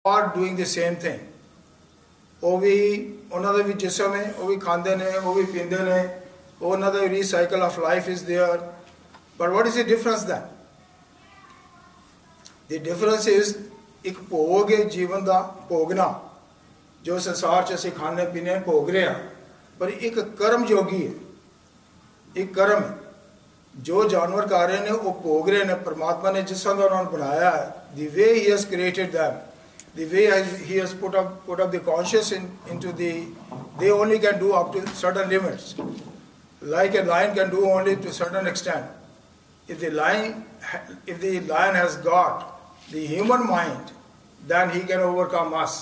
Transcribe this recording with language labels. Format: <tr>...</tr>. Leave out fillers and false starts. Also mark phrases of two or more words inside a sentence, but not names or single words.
<en>are doing the same thing.</en> <pa>ਉਹ ਵੀ ਉਹਨਾਂ ਦਾ ਵੀ ਜਿਸਮ ਹੈ, ਉਹ ਵੀ ਖਾਂਦੇ ਨੇ, ਉਹ ਵੀ ਪੀਂਦੇ ਨੇ, ਉਹਨਾਂ ਦਾ</pa> <en>recycle of life is there. But what is the difference then? The difference is</en> <pa>ਇੱਕ ਭੋਗ ਹੈ ਜੀਵਨ ਦਾ ਭੋਗਣਾ, ਜੋ ਸੰਸਾਰ 'ਚ ਅਸੀਂ ਖਾਣੇ ਪੀਣੇ ਭੋਗ ਰਹੇ ਹਾਂ, ਪਰ ਇੱਕ ਕਰਮ ਯੋਗੀ ਹੈ, ਇੱਕ ਕਰਮ ਹੈ ਜੋ ਜਾਨਵਰ ਕਰ ਰਹੇ ਨੇ ਉਹ ਭੋਗ ਰਹੇ ਨੇ. ਪਰਮਾਤਮਾ ਨੇ ਜਿਸ ਤਰ੍ਹਾਂ ਦਾ ਉਹਨਾਂ ਨੂੰ ਬਣਾਇਆ ਹੈ,</pa> <en>the way he has created them, the way he has put up the conscious into the, they only can do up to certain limits. Like a lion can do only to certain extent. If the lion has got the human mind, then he can overcome us.</en>